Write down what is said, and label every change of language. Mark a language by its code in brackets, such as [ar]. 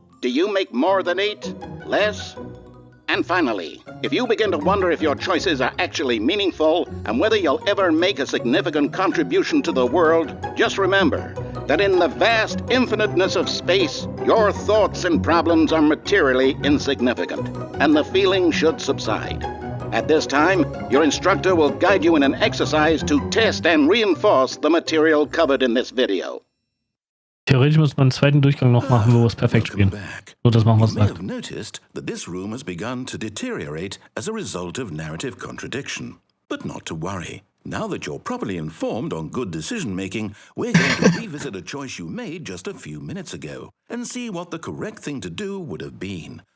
[en] Do you make more than 8? Less? And finally, if you begin to wonder if your choices are actually meaningful and whether you'll ever make a significant contribution to the world, just remember that in the vast infiniteness of space, your thoughts and problems are materially insignificant, and the feeling should subside. At this time, your instructor will guide you in an exercise to test and reinforce the material covered in this video. [de] Theoretisch muss man einen zweiten Durchgang noch machen, wo wir es perfekt spielen. So, das machen wir es [en] You may [de] sagt. [en] have noticed that this room has begun to deteriorate as a result of narrative contradiction. But not to worry. Now that you're properly informed on good decision-making, we're going to revisit a choice you made just a few minutes ago and see what the correct thing to do would have been.